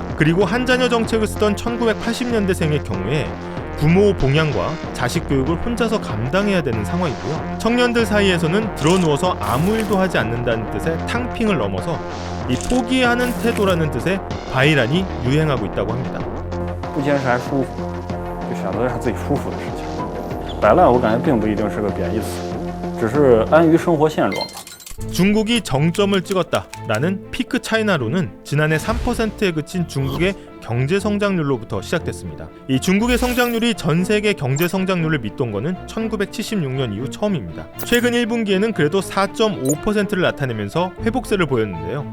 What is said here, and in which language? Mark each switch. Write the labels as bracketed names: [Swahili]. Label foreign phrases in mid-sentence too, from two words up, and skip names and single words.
[Korean] 그리고 한 자녀 정책을 쓰던 1980년대생의 경우에 부모 봉양과 자식 교육을 혼자서 감당해야 되는 상황이고요. 청년들 사이에서는 드러누워서 아무 일도 하지 않는다는 뜻의 탕핑을 넘어서 이 포기하는 태도라는 뜻의 바이란이 유행하고 있다고 합니다. [Chinese] 不坚持还舒服，就选择让自己舒服的事情。摆烂我感觉并不一定是个贬义词，只是安于生活现状吧。 [Korean] 중국이 정점을 찍었다라는 피크 차이나론은 지난해 3%에 그친 중국의 경제 성장률로부터 시작됐습니다. 이 중국의 성장률이 전 세계 경제 성장률을 밑돈 거는 1976년 이후 처음입니다. 최근 1분기에는 그래도 4.5%를 나타내면서 회복세를 보였는데요.